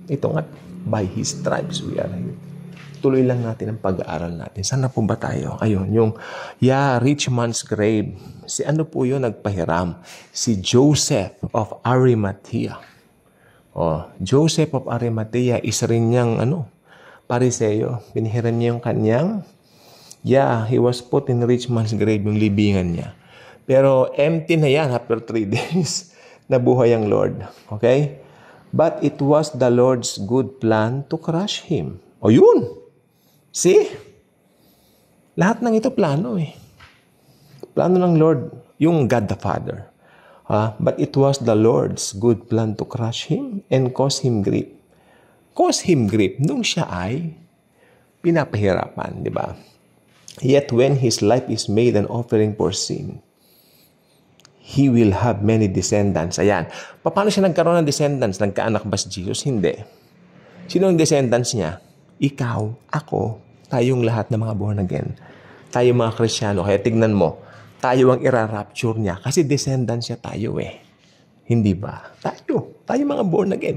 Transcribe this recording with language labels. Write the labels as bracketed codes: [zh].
[tl] Ito nga, [en] by His stripes we are healed. [tl] Tuloy lang natin ang pag-aaral natin. Saan na po ba tayo? Ayun, yung [en] rich man's grave. [tl] Si ano po yun nagpahiram? Si Joseph of Arimathea. Joseph of Arimathea, isa rin niyang Pariseo. Pinihiram niya yung kanyang [en] he was put in rich man's grave, [tl] yung libingan niya. Pero empty na yan after 3 days. Nabuhay ang Lord. Okay? [en] But it was the Lord's good plan to crush him. [tl] Yun! See? Lahat ng ito plano eh. Plano ng Lord, yung God the Father. [en] But it was the Lord's good plan to crush him and cause him grief. Cause him grief [tl] nung siya ay pinapahirapan, di ba? [en] Yet when his life is made an offering for sin, he will have many descendants. [tl] Ayan. Paano siya nagkaroon ng descendants? Nagkaanak ba si Jesus? Hindi. Sino ang descendants niya? Ikaw, ako, tayong lahat ng mga born again. Tayo mga Kristiyano. Kaya tignan mo, tayo ang ira-rapture niya. Kasi descendants niya tayo eh. Hindi ba? Tayo mga born again.